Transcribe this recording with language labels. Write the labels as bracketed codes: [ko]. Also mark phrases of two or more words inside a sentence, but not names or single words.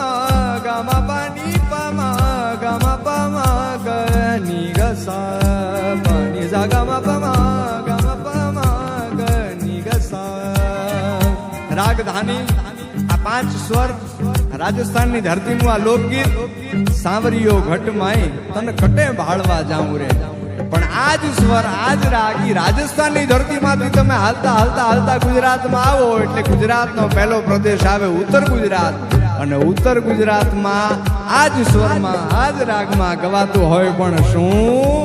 [gu] गा मा पा नी पा मा गा मा पा मा ग नी ग सा पा नी सा गा मा पा मा गा मा पा मा ग नी ग सा. રાગધાની આ 5 સ્વર રાજસ્થાન ની ધરતી નું આ લોકગીત સાવરિયો ઘટ માય તન કટે ભાળવા જાઉં રે. પણ આજ સ્વર આજ રાગી રાજસ્થાન ની ધરતી માંથી તમે હાલતા હાલતા હાલતા ગુજરાત માં આવો એટલે ગુજરાત નો પહેલો પ્રદેશ આવે ઉત્તર ગુજરાત, અને ઉત્તર ગુજરાત માં આજ સ્વર માં આજ રાગ માં ગવાતું હોય પણ શું.